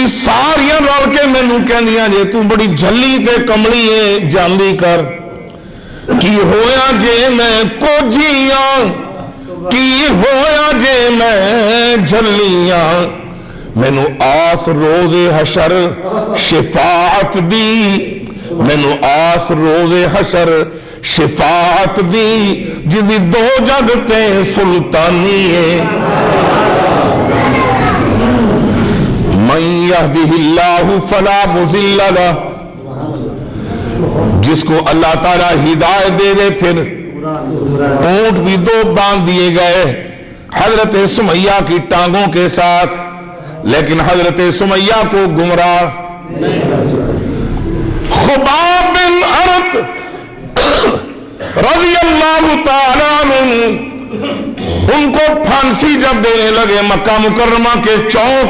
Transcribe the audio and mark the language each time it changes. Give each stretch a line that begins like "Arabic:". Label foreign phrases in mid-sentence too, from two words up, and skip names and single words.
Punjabi: ساریاں رل کے میں نو کہندیاں جے تو بڑی جھلی تے کملی ہے جاندی کر کی ہویا جے میں کو جیاں کی ہویا جے میں جھلیاں میں نو آس روز حشر شفاعت دی میں نو آس روز حشر شفاعت دی جدی دو جگتے سلطانی ہے
Arabic: من یہدہ اللہ فلا مضل لہ
Urdu: جس کو اللہ تعالیٰ ہدایت دے دے پھر اونٹ بھی دو باندھ دیے گئے حضرت سمیہ کی ٹانگوں کے ساتھ لیکن حضرت سمیہ کو گمراہ خباب بن ارت رضی اللہ تعالیٰ عنہ ان کو پھانسی جب دینے لگے مکہ مکرمہ کے چوک